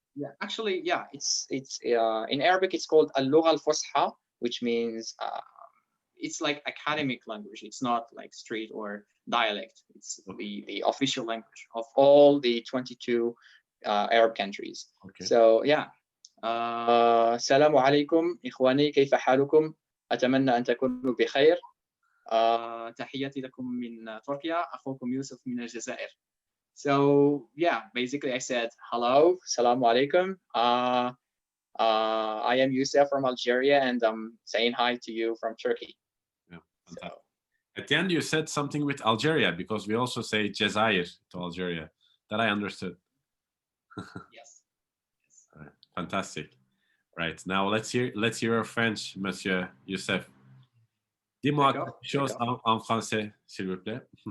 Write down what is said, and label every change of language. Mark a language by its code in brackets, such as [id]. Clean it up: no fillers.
[en] Yeah, actually, yeah, it's in Arabic it's called al-lugha al-fusha, which means it's like academic language. It's not like street or dialect. It's the official language of all the 22 Arab countries. Okay. So yeah. [ar] السلام عليكم إخواني كيف حالكم؟ أتمنى أن تكونوا بخير. تحياتي لكم من تركيا أخوكم يوسف من الجزائر. [en] So yeah, basically I said hello, salamu alaikum. I am Youcef from Algeria, and I'm saying hi to you from Turkey. Yeah, fantastic. So, at the end, you said something with Algeria, because we also say Jazair to Algeria. That I understood. Yes. All right. Fantastic. Right, now let's hear your French, Monsieur Youcef. [fr] Dis-moi quelque chose en français, s'il vous plaît.